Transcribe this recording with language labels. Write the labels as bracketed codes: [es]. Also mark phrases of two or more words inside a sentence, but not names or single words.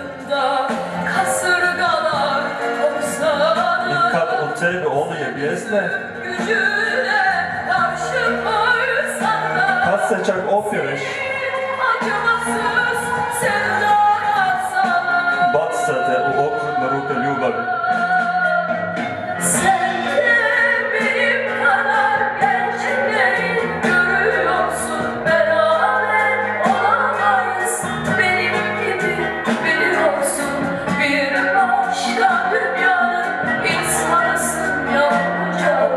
[hr] I kad od tebe oluje bjesne. Kad se čak opireš, baca te u okrutne ruke ljubavi. [tr] Sen de benim kadar gençleri görüyorsun, beraber olamayız. Benim gibi biliyorsun, bir başka dünyanın insanısın yavrucağım.